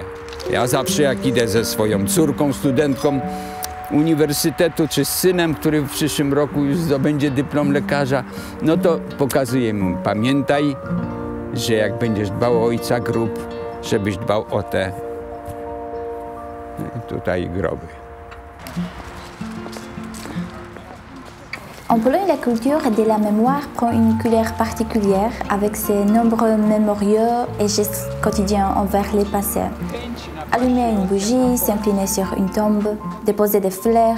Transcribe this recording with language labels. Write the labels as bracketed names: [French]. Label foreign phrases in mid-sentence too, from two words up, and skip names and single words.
[Polish] Ja zawsze jak idę ze swoją córką, studentką uniwersytetu, czy z synem, który w przyszłym roku już zdobędzie dyplom lekarza, no to pokazuję mu, pamiętaj, że jak będziesz dbał o ojca grób, żebyś dbał o te tutaj groby. [French] En Pologne, la culture de la mémoire prend une couleur particulière avec ses nombreux mémoriaux et gestes quotidiens envers les passés. Allumer une bougie, s'incliner sur une tombe, déposer des fleurs.